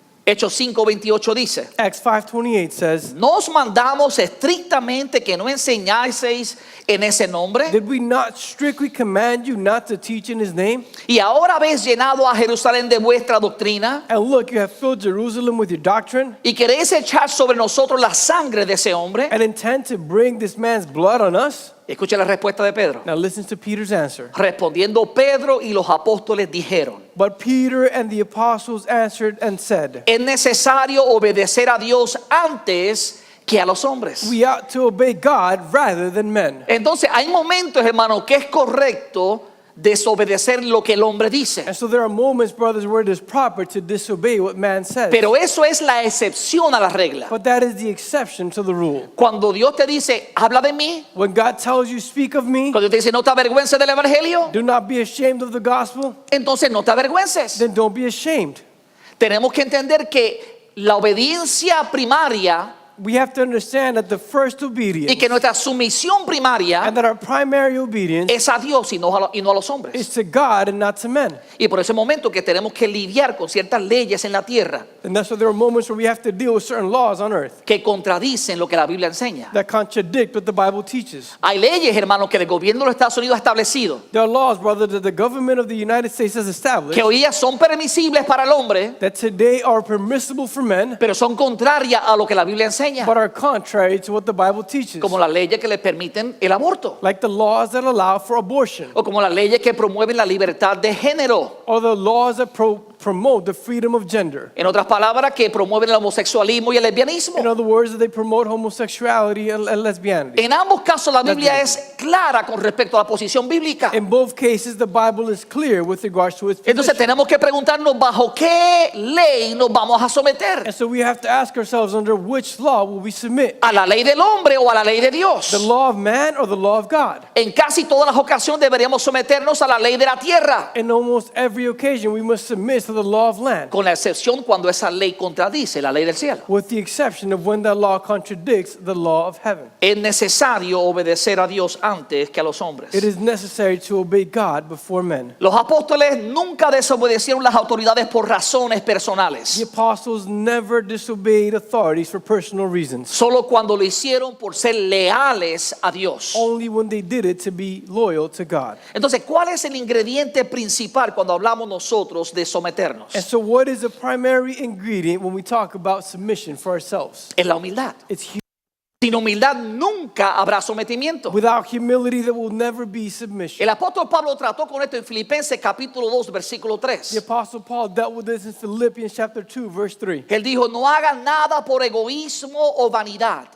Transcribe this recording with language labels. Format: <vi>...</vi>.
<es>Hechos 5:28 dice:</es> <en>Acts 5:28 says,</en> <es>nos mandamos estrictamente que no enseñaseis en ese nombre,</es> <en>did we not strictly command you not to teach in his name?</en> <es>y ahora habéis llenado a Jerusalén de vuestra doctrina,</es> <en>And look, you have filled Jerusalem with your doctrine</en> <es>y queréis echar sobre nosotros la sangre de ese hombre.</es> <en>and intend to bring this man's blood on us?</en> <es>Escucha la respuesta de Pedro.</es> <en>Now listen to Peter's answer.</en> <es>Respondiendo Pedro y los apóstoles dijeron:</es> <en>But Peter and the apostles answered and said,</en> <es>es necesario obedecer a Dios antes que a los hombres.</es> <en>we ought to obey God rather than men.</en> <es>Entonces hay momentos, hermano, que es correcto desobedecer lo que el hombre dice.</es> <en>And so there are moments, brothers, where it is proper to disobey what man says.</en> <es>Pero eso es la excepción a la regla.</es> <en>But that is the exception to the rule.</en> <es>Cuando Dios te dice, habla de mí,</es> <en>When God tells you, speak of me,</en> <es>cuando te dice, no te avergüences del evangelio,</es> <en>do not be ashamed of the gospel,</en> <es>entonces no te avergüences.</es> <en>then don't be ashamed.</en> <es>Tenemos que entender que la obediencia primaria</es> <en>We have to understand that the first</en> <es>y</es> <en>obedience</en> <es>que nuestra sumisión primaria</es> <en>and that our primary obedience</en> <es>es a Dios y no a los hombres.</es> <en>is to God and not to men.</en> <es>Y por ese momento que tenemos que lidiar con ciertas leyes en la tierra</es> <en>And that's why there are moments where we have to deal with certain laws on earth</en> <es>que contradicen lo que la Biblia enseña.</es> <en>that contradict what the Bible teaches.</en> <es>Hay leyes, hermanos, que el gobierno de los Estados Unidos ha establecido,</es> <en>There are laws, brother, that the government of the United States has established</en> <es>que hoy día son permisibles para el hombre,</es> <en>that today are permissible for men,</en> <es>pero son contrarias a lo que la Biblia enseña. enseña,</es> <en>but are contrary to what the Bible teaches,</en> <es>como las leyes que le permiten el aborto,</es> <en>like the laws that allow for abortion,</en> <es>o como las leyes que promueven la libertad de género.</es> <en>or the laws that promote the freedom of gender.</en> <es>En otras palabras, que promueven el homosexualismo y el</es> <en>In</en> <es>lesbianismo.</es> <en>other words, that they promote homosexuality and lesbianity.</en> <es>En ambos casos la Biblia es clara con respecto a la posición bíblica.</es> <en>In both cases, the Bible is clear with regards to its</en> <es>Entonces</es> <en>position.</en> <es>tenemos que preguntarnos bajo qué ley nos vamos a someter.</es> <en>And so we have to ask ourselves, under which law will we submit?</en> <es>¿A la ley del hombre o a la ley de Dios?</es> <en>The law of man or the law of God?</en> <es>En casi todas las ocasiones deberíamos someternos a la ley de la tierra,</es> <en>In almost every occasion, we must submit to the law of land,</en> <es>con la excepción cuando esa ley contradice la ley del cielo.</es> <en>with the exception of when that law contradicts the law of heaven.</en> <es>Es necesario obedecer a Dios antes que a los hombres.</es> <en>It is necessary to obey God before men.</en> <es>Los apóstoles nunca desobedecieron las autoridades por razones</es> <en>The</en> <es>personales,</es> <en>apostles never disobeyed authorities for personal reasons,</en> <es>solo cuando lo hicieron por ser leales a Dios.</es> <en>only when they did it to be loyal to God.</en> <es>Entonces, ¿cuál es el ingrediente principal cuando hablamos nosotros de someternos?</es> <en>And so, what is the primary ingredient when we talk about submission for ourselves?</en> <es>Es la humildad.</es> <en>It's humility.</en> <es>Sin humildad nunca habrá sometimiento.</es> <en>Without humility, there will never be submission.</en> <es>El apóstol Pablo trató con esto en Filipenses capítulo 2, versículo</es> <en>The</en> <es>3.</es> <en>Apostle Paul dealt with this in Philippians chapter 2, verse 3.</en> <es>Él dijo, no hagan nada por egoísmo o vanidad,</es>